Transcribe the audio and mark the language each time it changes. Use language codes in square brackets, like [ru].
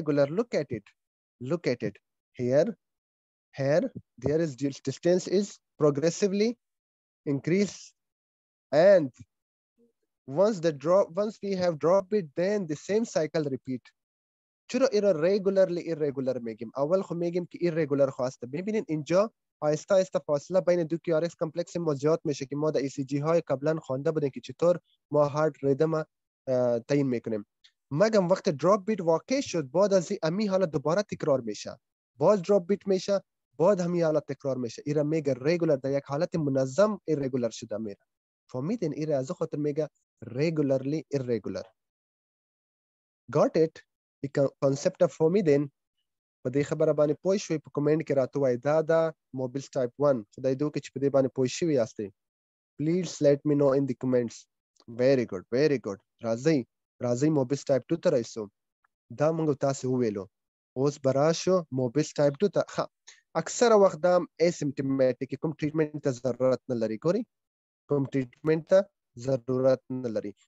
[en] Look at it. Here, there is distance is progressively increase, and once we have dropped it, then the same cycle repeat. [fa] چرا irregularly irregular میگیم؟ اول خو میگیم که irregular خواسته. ببینید اینجا آهسته فاصله بین دو QRX کمپلکس ما زیاد میشه که ما در ECG های قبلا خوانده بودیم که چطور ما هارت ریدم تعیین میکنیم. مگم وقت دراپ بیت واقع شد، بعد از امی حالت دوباره تکرار میشه، باز دراپ بیت میشه، بعد همین حالت تکرار میشه. ایره میگه رگولر، در یک حالت منظم irregular شده میره. فهمیدین؟ ایره از خاطر میگه regularly irregular. [en] Got it? [fa] این کانسپت فهمیدین؟ [ps] په دې خبره باندې پوه شوي؟ په کمنټ کې راته وایي دا Mobitz type 1. خدای دې وکړي چې په دې باندې پوه شوي یاستئ. [en] Please let me know in the comments. Very good. [ps] راځئ Mobitz type 2 ته راشو. دا موږ تاسو وویلو. اوس به راشو Mobitz type 2 ته. اکثره وخت دا asymptomatic کوم ټریټمنټ ته ضرورت نه لري. ګورئ کوم ټریټمنټ ته ضرورت نه لري.